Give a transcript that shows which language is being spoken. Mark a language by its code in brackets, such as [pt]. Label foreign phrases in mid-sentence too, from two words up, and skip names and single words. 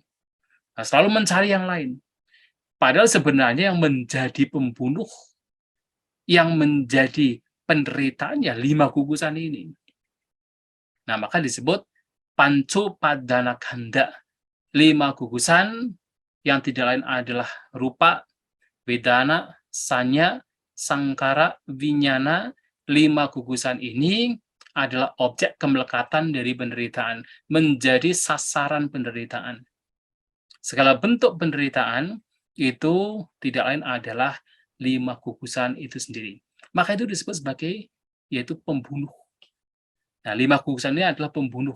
[id] Nah, selalu mencari yang lain. Padahal sebenarnya yang menjadi pembunuh, yang menjadi penderitaan ya 5 gugusan ini. Nah, maka disebut [pi] panco padana ganda. [id] 5 gugusan yang tidak lain adalah rupa, wedana, sanya, sangkara, winyana. 5 gugusan ini adalah objek kemelekatan dari penderitaan, menjadi sasaran penderitaan. Segala bentuk penderitaan itu tidak lain adalah 5 gugusan itu sendiri. Maka itu disebut sebagai yaitu pembunuh. Nah, 5 gugusan ini adalah pembunuh.